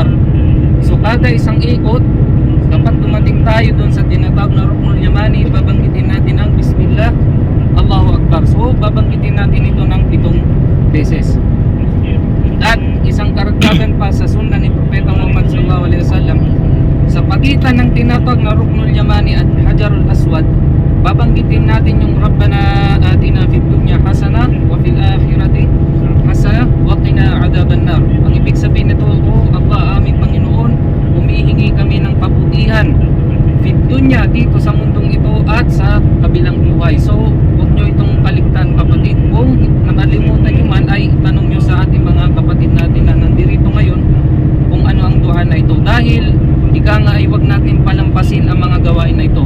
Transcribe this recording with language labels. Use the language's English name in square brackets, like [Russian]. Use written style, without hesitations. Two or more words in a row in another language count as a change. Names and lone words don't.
[Filipino] So kada isang ikot, kapag dumating tayo doon sa tinatawag na Ruknul Yamani, babanggitin natin ang [Arabic] بسم الله الله أكبر. [Filipino] So babanggitin natin ito ng 7 beses. At isang karagdagan pa sa sunna ni Propeta Muhammad [Arabic] صلى الله عليه وسلم, [Filipino] sa pagitan ng tinatawag na Ruknul Yamani at Hajarul Aswad, babanggitin natin yung [Arabic] ربنا آتنا في الدنيا حسنة وفي الآخرة حسنة وقنا عذاب النار. [Filipino] Ang ibig sabihin nito, o Allah, aming Panginoon, humihingi kami ng kabutihan [Arabic] في الدنيا, [Filipino] dito sa mundong ito, at sa kabilang buhay. So huwag nyo itong kaligtan, kapatid. Kung nakalimutan nyo man, ay tanong nyo sa ating mga kapatid natin na nandirito ngayon kung ano ang duha na ito, dahil ika nga ay huwag natin palampasin ang mga gawain na ito.